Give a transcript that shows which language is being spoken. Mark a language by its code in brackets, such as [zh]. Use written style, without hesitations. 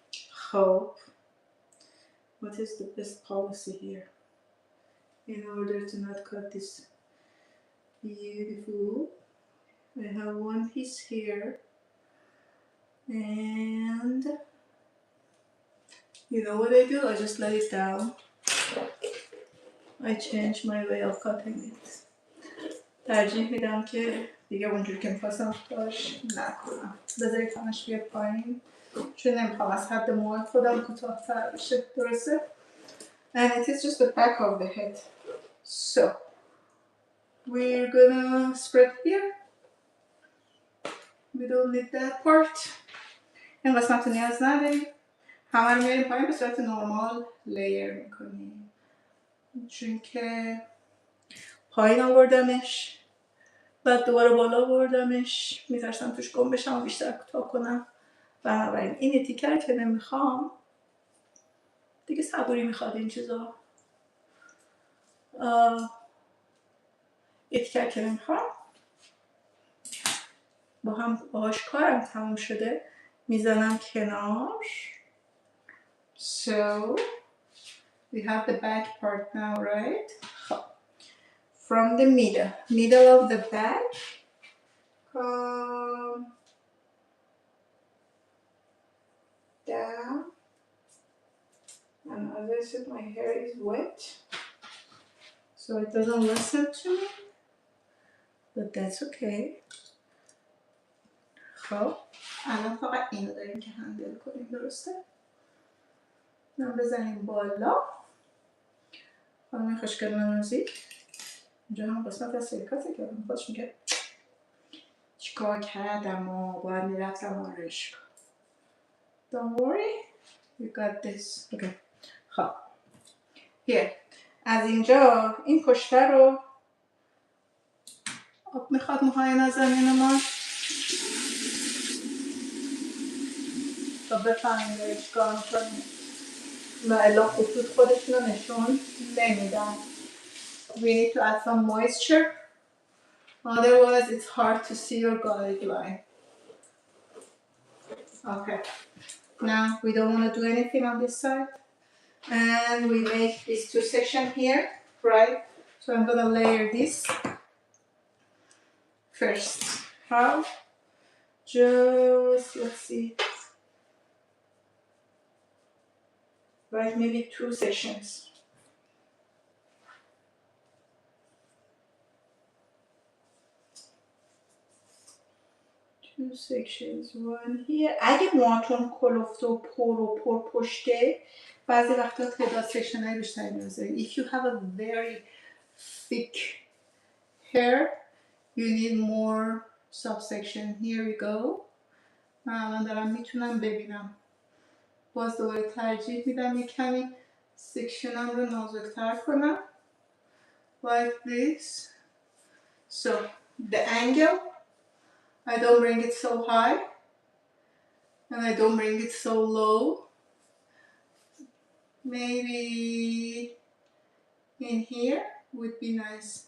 [fa] خب [en] what is the best policy here in order to not cut this beautiful? I have one piece here and you know what I do? I just let it down. I change my way of cutting it. [fa] ترجیح میدم که دیگه اونجوری که میخواستم کارش نکنم. بذارید همش بیاد پایین چون نمیخوام از حد موهای خودم کوتاه تر بشه. درسته؟ [en] And it is just the back of the head. So we're gonna spread here. We don't need that part. [fa] این قسمت رو نیاز نداریم. همه رو میاریم پایین به صورت نرمال لیر میکنیم. چون که پایین آوردمش بعد دوباره بالا آوردمش میترسم توش گم بشم و بیشتر کوتاه کنم. بنابراین این تیکر که نمیخوام دیگه صبوری میخواد این چیزا. این تیکر که نمیخوام باهاش کارم تموم شده میزنم کنار. [en] So we have the back part now, right? From the middle of the back, come down. And as I said, my hair is wet, so it doesn't listen to me, but that's okay. [fa] خب الان فقط اینو داریم که هندل کنیم. درسته؟ من بزنیم بالا. خانم خوشگل نازی اینجا هم قسمت از سرکاته که خودش میگه چیکار کردم باید میرفتم آرایشگاه. [en] Don't worry, you got this. Okay. [fa] خب [en] here. [fa] از اینجا این پشته رو آب میخواد موهای نازنین ما تا بفهمیم داره چیکار میکنیم و الا خطوط خودشون رو نشون نمیدن. [en] We need to add some moisture, otherwise it's hard to see your guideline. Okay, now we don't want to do anything on this side, and we make these two sections here, right? So I'm gonna layer this first. How? Just let's see, like maybe 2 sections. Two sections, one here. [fa] اگه موهاتون کلفت و پر پشته بعضی وقتا تعداد سکشن های بیشتری نیاز دارید. [en] If you have a very thick hair you need more subsection. Here we go. [fa] من الان دارم میتونم ببینم. باز دوباره ترجیح میدم یک کمی سکشنم رو نازکتر کنم. [en] Like this. So the angle, I don't bring it so high and I don't bring it so low. Maybe in here would be nice.